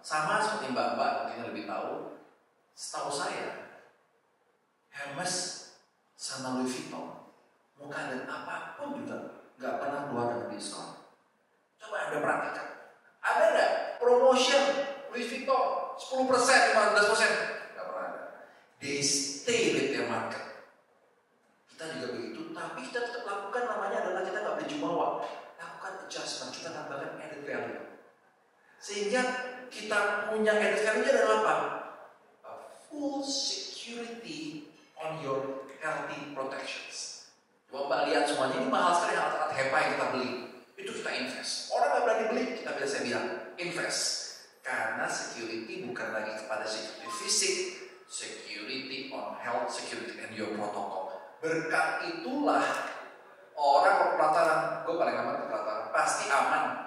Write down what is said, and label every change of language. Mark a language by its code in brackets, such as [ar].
[id] Sama seperti Mbak-mbak mungkin lebih tahu. Setahu saya, Hermes sama Louis Vuitton, muka dan apapun juga nggak pernah keluar dengan diskon. Coba Anda perhatikan. Ada nggak promotion Louis Vuitton 10%, 15%? Nggak pernah ada. [en] They stay with their market. [id] Kita juga begitu, tapi kita tetap lakukan namanya adalah kita nggak beli jumawa, lakukan adjustment, kita tambahkan added value. Sehingga kita punya added value adalah apa? [en] A full security on your healthy protections. [id] Coba Mbak lihat semuanya, ini mahal sekali alat-alat HEPA yang kita beli. Itu kita invest. Orang nggak berani beli, kita biasa bilang invest. Karena security bukan lagi kepada security fisik, [en] security on health, security and your protocol. [id] Berkat itulah orang ke pelataran, gue paling aman ke pelataran, pasti aman.